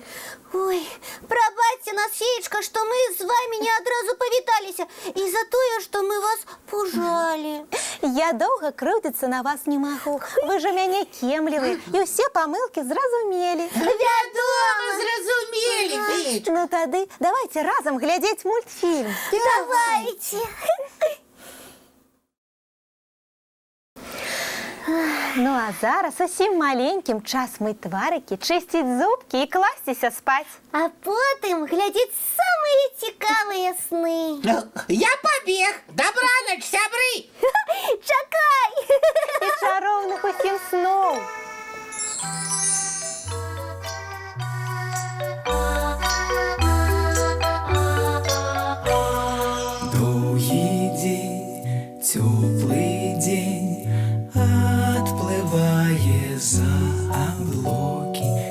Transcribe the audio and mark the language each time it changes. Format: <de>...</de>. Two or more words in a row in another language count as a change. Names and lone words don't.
<be>Ой, прабачце нас, феечка, што мы з вамі не адразу павіталіся і за тое, што мы вас пужалі. Я доўга крыўдзіцца на вас не магу. Вы ж у мяне кемлівыя і ўсе памылкі зразумелі. Вядома, зразумелі, Феечка. Ну тады давайте разам глядзець мультфільм. Давайте.</be> <uk>Ну а зараз усім маленьким час мить тварики, чистіть зубки і кластися спать. А потім глядіть самі цікаві сни. Я побіг. Добраніч, сябри. Чекай! І чаровних усім снов.</uk> <ru>Долгий день, теплый день, отплывая за облаки.</ru>